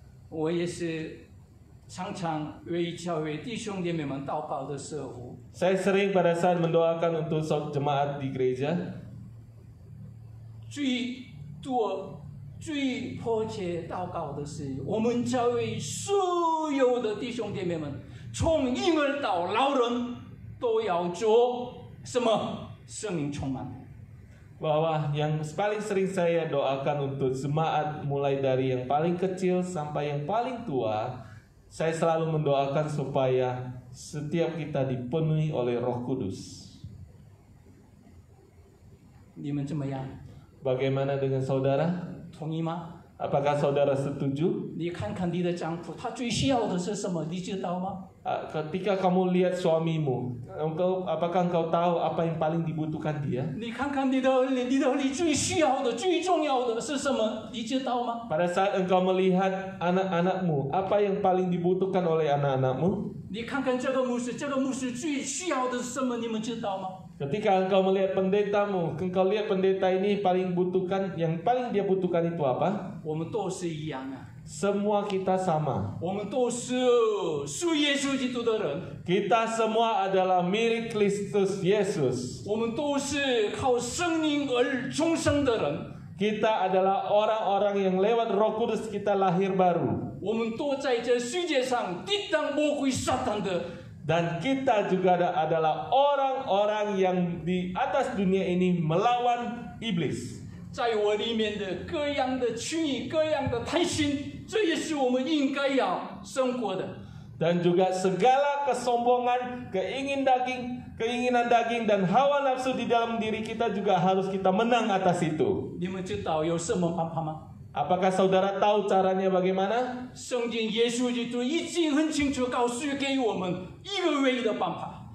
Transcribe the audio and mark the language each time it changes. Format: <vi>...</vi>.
<zh>我也是常常为教会弟兄姐妹们祷告的时候，</zh> <id>Saya sering pada saat mendoakan untuk jemaat di gereja,</id> <zh>最多、最迫切祷告的是，我们教会所有的弟兄姐妹们，从婴儿到老人，都要做什么？圣灵充满。</zh> <id>bahwa yang paling sering saya doakan untuk jemaat mulai dari yang paling kecil sampai yang paling tua, saya selalu mendoakan supaya setiap kita dipenuhi oleh Roh Kudus.</id> <zh>你们怎么样？</zh> <id>Bagaimana dengan saudara?</id> <zh>同意吗？</zh> <id>Apakah saudara setuju?</id> <zh>你看看你的丈夫，他最需要的是什么？你知道吗？</zh> <id>Ketika kamu lihat suamimu, apakah engkau tahu apa yang paling dibutuhkan dia?</id> <zh>你看看你最需要的、最重要的是什么？你知道吗？</zh> <id>Pada saat engkau melihat anak-anakmu, apa yang paling dibutuhkan oleh anak-anakmu?</id> <zh>你看看这个牧师最需要的是什么？你们知道吗？</zh> <id>Ketika engkau melihat pendetamu, engkau lihat pendeta ini yang paling dia butuhkan itu apa?</id> <zh>我们都是一样啊，</zh> <id>Semua kita sama.</id> <zh>我们都是属耶稣基督的人，</zh> <id>Kita semua adalah milik Kristus Yesus.</id> <zh>我们都是靠圣灵而重生的人，</zh> <id>Kita adalah orang-orang yang lewat Roh Kudus kita lahir baru.</id> <zh>我们都在这世界上抵挡魔鬼撒旦的。</zh> <id>Dan kita juga adalah orang-orang yang di atas dunia ini melawan iblis.</id> <zh>在我里面的各样的区域、各样的贪心，这也是我们应该要生活的。</zh> <id>Dan juga segala kesombongan, keinginan daging dan hawa nafsu di dalam diri kita juga harus kita menang atas itu.</id> <zh>你们知道有什么办法吗？</zh> <id>Apakah saudara tahu caranya bagaimana?</id> <zh>圣经耶稣基督已经很清楚告诉给我们一个唯一的办法。</zh>